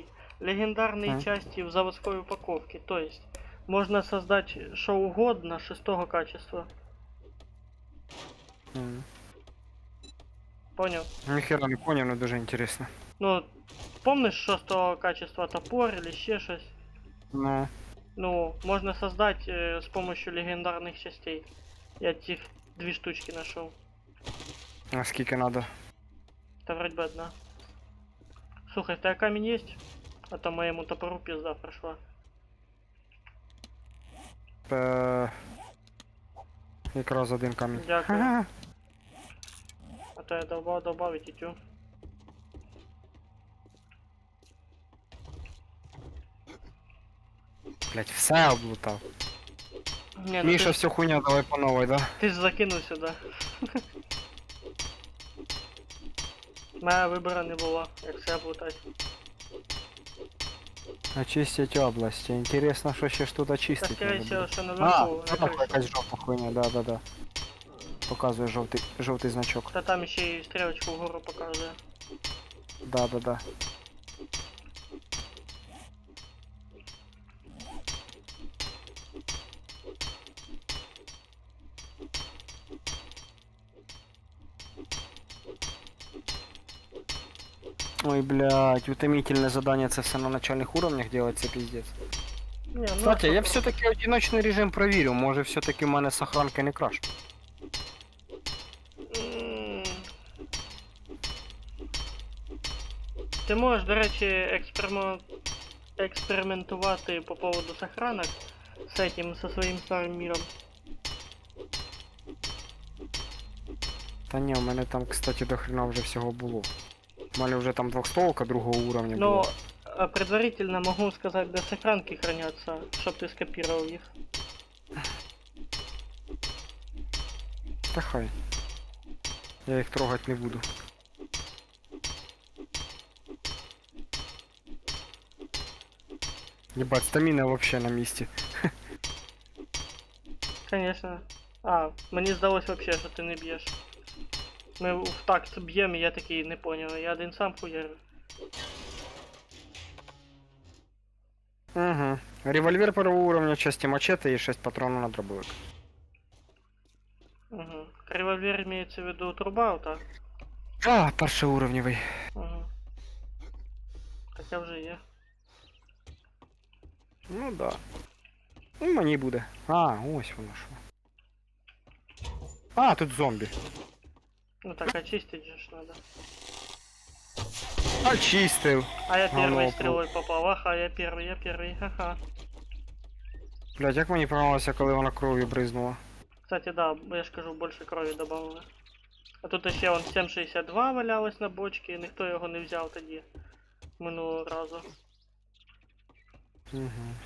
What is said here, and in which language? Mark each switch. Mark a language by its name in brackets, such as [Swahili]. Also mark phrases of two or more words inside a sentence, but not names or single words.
[Russian] Легендарные А? части в заводской упаковке. То есть, можно создать что угодно 6 качества. М. [Ukrainian] Поняв? Ніхера не поняв, но дуже інтересно. [Russian] Ну, помниш 6 качества топор или [Ukrainian] ще щось? Ну, Ну, [Russian] можно создать с помощью легендарных частей. Я этих 2 штучки нашел. [Ukrainian] а скільки надо? [Russian] Это вроде бы одна. [Ukrainian] Слухай, в тебе [Russian] камень есть? А то моему топору пизда прошла. [Ukrainian] Якраз один камінь. Дякую. Ха-ха. [Russian] А то я долбал и тю. [Ukrainian] Блять, все облутав. Не, ну Міша, [Russian] ты, всю хуйня, давай по новой, да? ты ж закинул сюда. [Ukrainian] Моя вибора не було, як все облутати. [Russian] Очистить області. [Ukrainian] Інтересно, що ще ж тут Та очистити [Russian] скорее надо всего, [Ukrainian] буде. що А, [Russian] наверху, на там крыше. [Ukrainian] якась жовта хуйня, да. Показує жовтий значок. Та там ще й стрілочку вгору показує. [Russian] Да. Ой, блядь, утомительное задание, [Ukrainian] це все [Russian] на начальных уровнях делать, [Ukrainian] це пиздец. Не, ну, [Russian] Кстати, [Ukrainian] що [Russian] я про- все-таки одиночный режим [Ukrainian] провірю, може [Russian] все-таки [Ukrainian] в мене [Russian] сохранка не краш. М. [Ukrainian] Ти можеш, до речі, експериментувати [Russian] по поводу сохранок [Ukrainian] з этим, со своїм старим міром. Та ні, у мене там, кстати, до хрена вже всього було. У мене вже там двохстолка другого уровня [Russian] Но [Ukrainian] була. [Russian] предварительно могу сказать, где сохранки хранятся, чтоб ты скопировал их. [Ukrainian] Та хай. Я їх трогать не буду. [Russian] Ебать, стамина вообще [Ukrainian] на місці. [Russian] Конечно. [Ukrainian] А, мені здалось вообще, що ти не б'єш. Ми в такт б'ємо, і я такий не поняв. [Russian] Я один сам хуярю. Угу. Револьвер первого уровня, части мачете и 6 патронов на дробовик. Угу. Револьвер имеется в виду труба, так? [Ukrainian] А, першоуровневий. Угу. Таке вже є. Ну да. Ну, мені буде. А, ось воно що. А, тут зомбі. [Russian] Ну так, очистить же ж надо. [Ukrainian] Очистив. [Russian] А я Говно первой попал. стрелой попал. Ага, я первый, ха-ха. [Ukrainian] Блять, як мені понравилося, коли вона кров'ю бризнула. [Russian] Кстати, да, [Ukrainian] я ж кажу, больше крові добавили. А тут ще вон 7,62 валялось на бочці, і ніхто його не взяв тоді. Минулого разу. Угу.